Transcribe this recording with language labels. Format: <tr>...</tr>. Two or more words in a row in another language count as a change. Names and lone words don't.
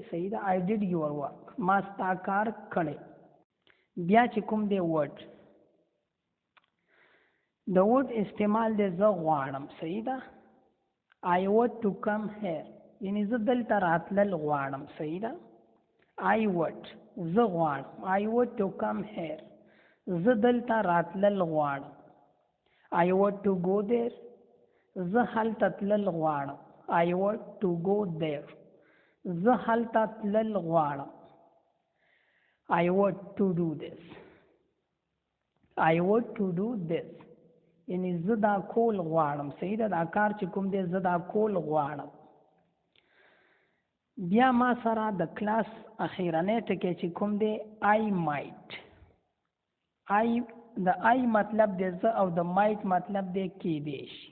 <ps>صحیح ده.</ps> <en>I did your work,</en> <ps>ما ستا کار کړی. بیا چې کوم دی ورډ، د ورډ استعمال دی زه غواړم. صحیح ده.</ps> <en>I would to come here</en> <ps>یعنی زه دلته راتلل غواړم. صحیح ده.</ps> <en>I would،</en> <ps>زه غواړم.</ps> <en>I would to come here،</en> <ps>زه دلته راتلل غواړم.</ps> <en>I would to go there،</en> <ps>زه هلته تلل غواړم.</ps> <en>I would to go there،</en> <ps>زه هلته تلل غواړم.</ps> <en>I would to do this، I would to do this</en> <ps>یعنی زه دا کول غواړم. صحیح ده. دا کار چې کوم دی زه دا کول غواړم. بیا ما سره د کلاس اخیرنی ټکی چې کوم دی</ps> <en>I might.</en> <ps>د آی مطلب دی زه او د مایټ مطلب دی کیدی شي.</ps>